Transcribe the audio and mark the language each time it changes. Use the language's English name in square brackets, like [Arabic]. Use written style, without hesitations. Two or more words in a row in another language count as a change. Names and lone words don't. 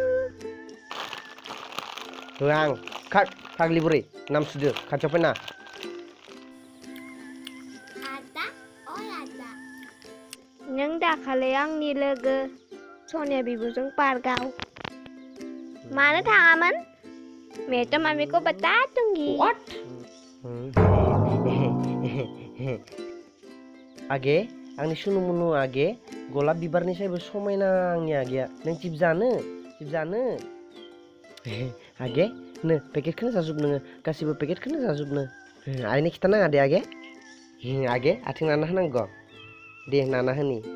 [Bodo] होआ आं खाट फाग्लि बुरि नाम सुदो खाथियाव फैना ada ada नों दाखालि आंनि लोगो सनिया बिब'जों पार्कआव मानो थाङामोन? [Hindi] मैं तो मम्मी को बता दूंगी [Bodo] what आगे आंनि सुनु मुनु आगे गलाब बिबारनि सायबो समायना आंनि आगेया नों चिप्स जानो आगे नो पेकेटखौनो जाजुब नोङो गासिबो पेकेटखौनो जाजुबनो आइनो खिथानाङा दे आगे आगे आथिं नाना होनांगौ दे नाना होनि